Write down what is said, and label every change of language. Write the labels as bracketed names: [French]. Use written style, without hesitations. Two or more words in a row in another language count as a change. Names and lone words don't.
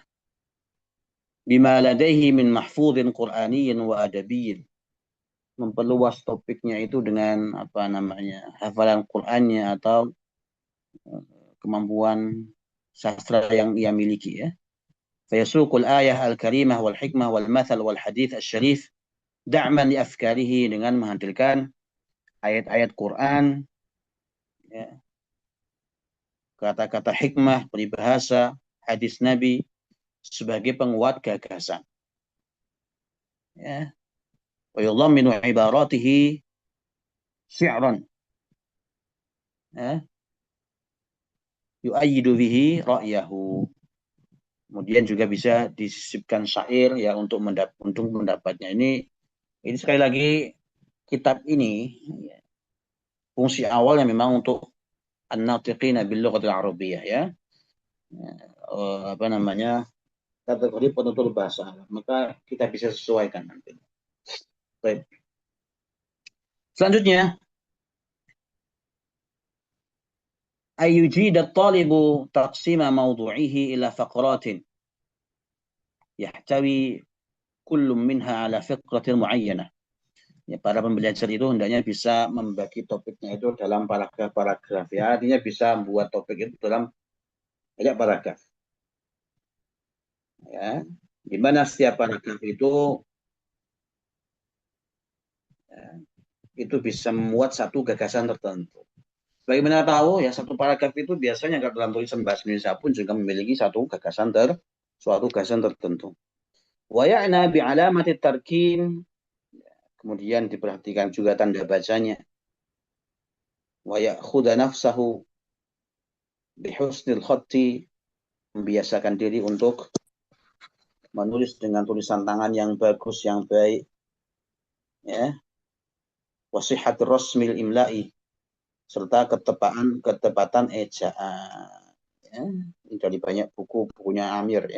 [Arabic] بما لديه من محفوظ قرآني وأدبي. [Indonesian] Memperluas topiknya itu dengan apa namanya? Hafalan Qur'annya atau kemampuan sastra yang ia miliki, ya. [Arabic] فيسوق الآية الكريمة والحكمة والمثل والحديث الشريف دعما لأفكاره, [Indonesian] dengan menghadirkan ayat-ayat Quran, ya, kata-kata hikmah, peribahasa, hadis Nabi sebagai penguat gagasan. Ya. [Arabic] ويضمن عبارته شعرا. Ya. يؤيد به رأيه. [Indonesian] Kemudian juga bisa disisipkan syair, ya, untuk mendapatnya. Ini sekali lagi kitab ini, ya, fungsi awalnya memang untuk [Arabic] الناطقين باللغة العربية, [Indonesian] ya. Apa namanya? Kategori penutur bahasa Arab. Maka kita bisa sesuaikan nanti. Baik. Selanjutnya, [Arabic] أن يجيد الطالب تقسيم موضوعه إلى فقرات يحتوي كل منها على فكرة معينة. [Indonesian] Ya, para pembelajar itu hendaknya bisa membagi topiknya itu dalam paragraf-paragraf, ya. Artinya bisa membuat topik itu dalam banyak paragraf, ya. Di mana setiap paragraf itu bisa memuat satu gagasan tertentu. Bagaimana tahu, ya, satu paragraf itu biasanya dalam tulisan bahasa Indonesia pun juga memiliki suatu gagasan tertentu. [Arabic] ويعنى بعلامات الترقيم, [Indonesian] kemudian diperhatikan juga tanda bacanya. [Arabic] ويأخذ نفسه بحسن الخط, [Indonesian] membiasakan diri untuk menulis dengan tulisan tangan yang bagus, yang baik, ya. [Arabic] وصحة الرسم الإملائي, [Indonesian] serta ketepatan ejaan, ya. Ini dari banyak bukunya Amir, ya.